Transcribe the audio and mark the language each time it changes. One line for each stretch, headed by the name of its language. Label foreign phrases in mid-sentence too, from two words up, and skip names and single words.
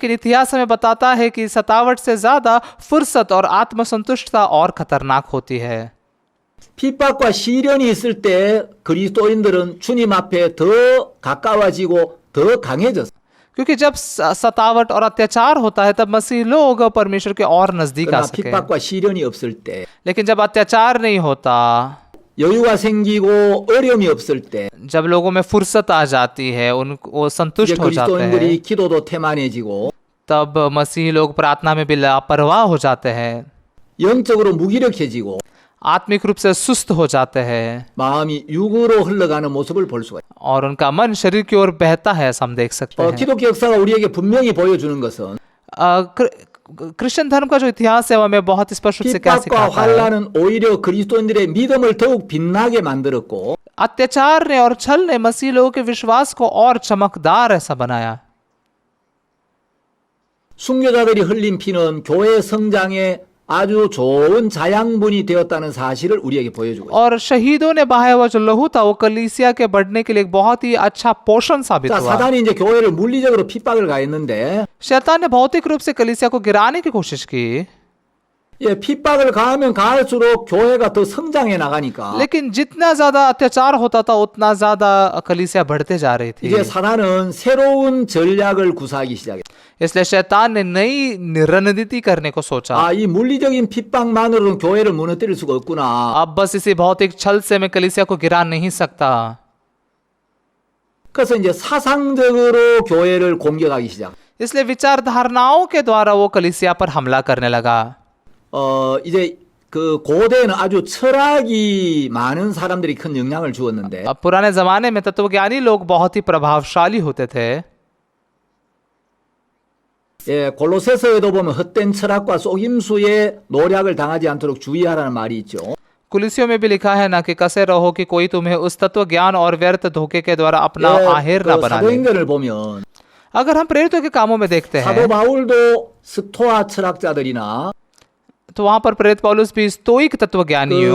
Hindi: लेकिन इतिहास हमें बताता है कि सतावट से ज्यादा फुर्सत और आत्मसंतुष्टता और खतरनाक होती है।
Korean: 핍박과 시련이 있을 때 그리스도인들은 주님 앞에 더 가까워지고 더 강해졌어요.
Hindi: क्योंकि जब सतावट और अत्याचार होता है तब मसीह लोग परमेश्वर के और नजदीक आ
Korean: 그러나
Hindi: सके।
Korean: 핍박과 시련이 없을 때
Hindi: लेकिन जब अत्याचार नहीं होता,
Korean: 여유가 생기고 어려움이 없을 때
Hindi: जब लोगों में फुर्सत आ जाती है, उनको
Korean: 이제
Hindi: संतुष्ट हो जाते हैं,
Korean: 그리스도인들이 기도도 태만해지고
Hindi: तब मसीह लोग प्रार्थना में भी लापरवाह हो जाते हैं,
Korean: 영적으로 무기력해지고
Hindi: आत्मिक रूप से सुस्त हो जाते हैं
Korean: 마음이 육으로 흘러가는 모습을 볼 수가 있어요.
Hindi: और उनका मन शरीर की ओर बहता है, ऐसा हम देख सकते हैं।
Korean: 기독교 역사가 우리에게 분명히 보여주는 것은
Hindi: क्रिश्चियन धर्म का जो इतिहास है वो हमें बहुत स्पष्ट रूप से क्या
Korean: 핍박과
Hindi: सिखाता है।
Korean: 환란은 오히려 그리스도인들의 믿음을 더욱 빛나게 만들었고
Hindi: अत्याचार ने और छल ने मसीह लोगों के विश्वास को और चमकदार ऐसा बनाया।
Korean: 순교자들이 흘린 피는 교회 성장에 아주 좋은 자양분이 되었다는 사실을 우리에게 보여주고 있어요.
Hindi: और शहीदों ने बहाया हुआ जो लहू था वो कलीसिया के बढ़ने के लिए एक बहुत ही अच्छा पोषण साबित
Korean: 자,
Hindi: हुआ।
Korean: 사단이 이제 교회를 물리적으로 핍박을 가했는데
Hindi: शैतान ने भौतिक रूप से कलीसिया को गिराने की कोशिश की,
Korean: 예, 핍박을 가하면 가할수록 교회가 더 성장해 나가니까
Hindi: लेकिन जितना ज्यादा अत्याचार होता था उतना ज्यादा कलीसिया बढ़ते जा रही थी।
Korean: 이제 사단은 새로운 전략을 구사하기 시작했어요.
Hindi: इसलिए शैतान ने नई रणनीति करने को सोचा।
Korean: 아, 이 물리적인 핍박만으로는 교회를 무너뜨릴 수가 없구나.
Hindi: अब बस इसी भौतिक छल से मैं कलीसिया को गिरा नहीं सकता।
Korean: 그래서 이제 사상적으로 교회를 공격하기 시작.
Hindi: इसलिए विचारधारणाओं के द्वारा वो कलीसिया पर हमला करने लगा।
Korean: 이제 그 고대에는 아주 철학이 많은 사람들이 큰 영향을 주었는데
Hindi: अब पुराने जमाने में तत्वज्ञानी लोग बहुत ही प्रभावशाली होते थे।
Korean: 예, 골로새서에도 보면 헛된 철학과 속임수에 노략을 당하지 않도록 주의하라는 말이 있죠.
Hindi: कुलिसियों में भी लिखा है ना कि कसे रहो कि कोई तुम्हें उस तत्व ज्ञान और व्यर्थ धोखे के द्वारा अपना आहेर ना
Korean: 그
Hindi: बना ले।
Korean: 사도행전을 보면
Hindi: अगर हम प्रेरितों के कामों में देखते
Korean: 사도
Hindi: हैं
Korean: 바울도 스토아 철학자들이나
Hindi: तो वहां पर प्रेरित पौलुस भी स्तोइक तत्वज्ञानियों